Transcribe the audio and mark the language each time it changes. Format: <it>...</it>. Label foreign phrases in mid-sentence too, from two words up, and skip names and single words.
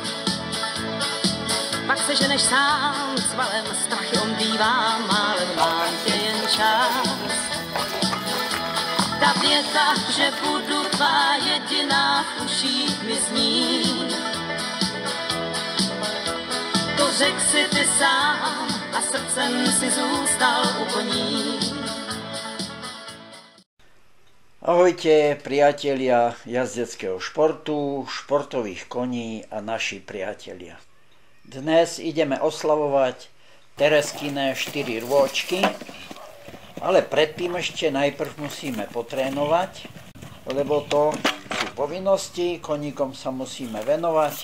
<cs>Pak se ženeš sám s valem, strachy omdlívá málem, mám tě jen čas. Ta věta, že budu tvá jediná v uších mi zní. To řek si ty sám a srdcem si zůstal u koní.</cs> <sk>Ahojte priatelia jazdeckého športu, športových koní a naši priatelia. Dnes ideme oslavovať Tereskine 4 rôčky, ale predtým ešte najprv musíme potrénovať, lebo to sú povinnosti, koníkom sa musíme venovať.</sk>